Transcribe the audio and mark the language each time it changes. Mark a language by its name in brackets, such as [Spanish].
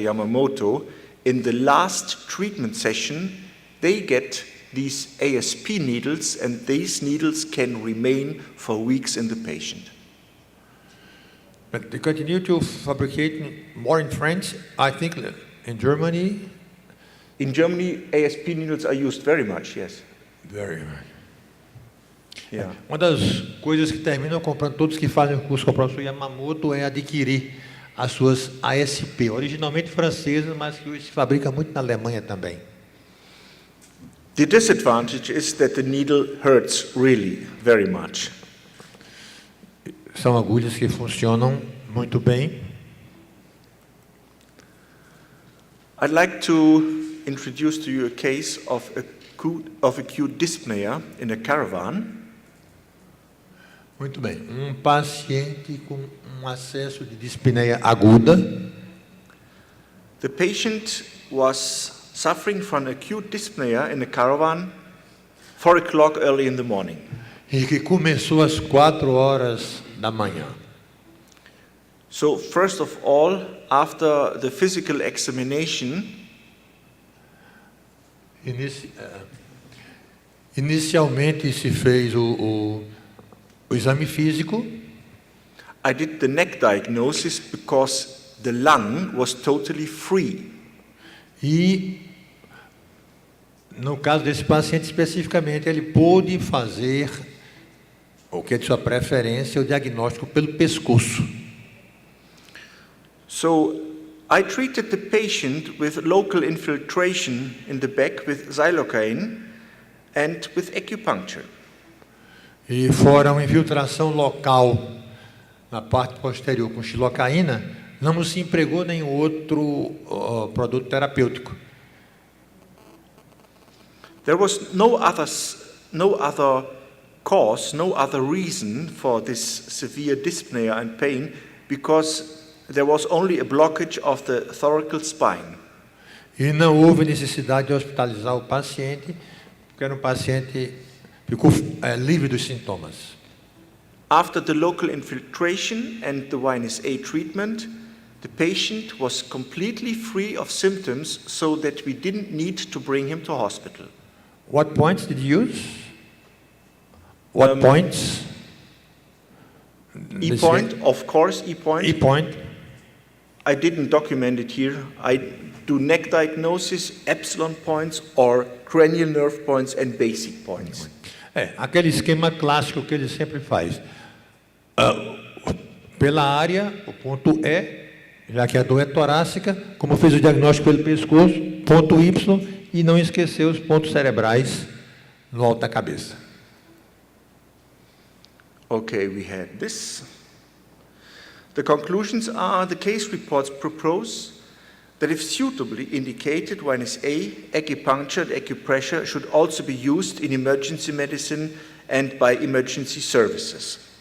[English] Yamamoto, in the last treatment session, they get these ASP needles, and these needles can remain for weeks in the patient. But they continue to fabricate more in France, I think in Germany. In Germany, ASP needles are used very much, yes. Very much. Yeah. [Portuguese] Uma das coisas que terminam comprando, todos que fazem o curso com o professor Yamamoto, é adquirir as suas ASP, originalmente francesas, mas que hoje se fabrica muito na Alemanha também. [English] The disadvantage is that the needle hurts really very much. [Portuguese] São agulhas que funcionam muito bem. [English] I'd like to introduce to you a case of acute dyspnea in a caravan. [Portuguese] Muito bem. Um paciente com um acesso de dispneia aguda. [English] The patient was suffering from acute dyspnea in a caravan, 4 o'clock early in the morning. [Portuguese] E que começou às 4 horas da manhã. [English] So first of all, after the physical examination, [Portuguese] inicialmente se fez o exame físico. [English] I did the neck diagnosis because the lung was totally free. [Portuguese] E no caso desse paciente especificamente, ele pôde fazer o que é de sua preferência, o diagnóstico pelo pescoço. [English] So I treated the patient with local infiltration in the back with xylocaine and with acupuncture. [Portuguese] E fora uma infiltração local na parte posterior com xilocaína, não se empregou nenhum outro produto terapêutico. [English] There was no other cause, no other reason for this severe dyspnea and pain, because there was only a blockage of the thoracic spine. [Portuguese] E não houve necessidade de hospitalizar o paciente, porque era um paciente ficou livre dos sintomas. [English] After the local infiltration and the Vinus A treatment, the patient was completely free of symptoms, so that we didn't need to bring him to hospital. What points did you use? What points? E-point, of course, E-point. E-point. I didn't document it here. I do neck diagnosis, epsilon points, or cranial nerve points and basic points. [Portuguese] Aquele esquema clássico que ele sempre faz. Pela área, o ponto E, já que a dor é torácica, como fez o diagnóstico pelo pescoço, ponto Y, e não esqueceu os pontos cerebrais no alto da cabeça. [English] Okay, we had this. The conclusions are: the case reports propose that if suitably indicated, Vinus A, acupuncture and acupressure should also be used in emergency medicine and by emergency services.